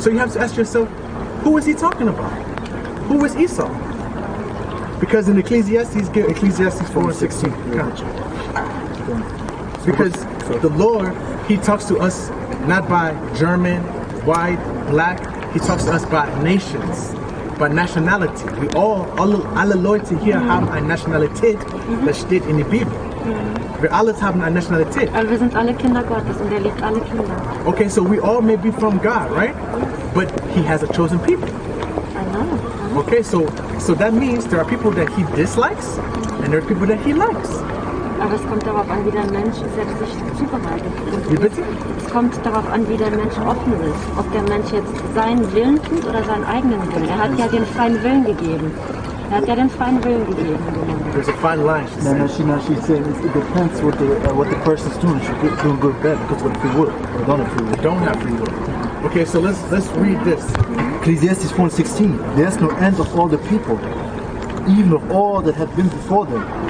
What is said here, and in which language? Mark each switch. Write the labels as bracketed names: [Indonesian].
[English] So you have to ask yourself, who is he talking about? Who is Esau? Because in Ecclesiastes 4:16. Because the Lord, He talks to us not by German, white, black. He talks to us by nations, by nationality. [German] Wir alle Leute hier haben eine Nationalität, das steht in der Bibel. Wir alle haben eine Nationalität. Also wir sind alle Kinder Gottes und er liebt alle Kinder. [English] Okay, so we all may be from God, right? But He has a chosen people. I know. Okay, so that means there are people that He dislikes and there are people that He likes. [German] Aber es kommt darauf an, wie der Mensch selbst sich zubereitet. Wie bitte? Es kommt darauf an, wie der Mensch offen ist. Ob der Mensch jetzt seinen Willen tut oder seinen eigenen Willen. Er hat ja den freien Willen gegeben. [English] There's a fine line. She's saying it depends what the person's doing. She's doing good or bad because of free will. They don't have free will. They don't have free will. Okay, so let's read this. Ecclesiastes 4:16. There's no end of all the people, even of all that have been before them.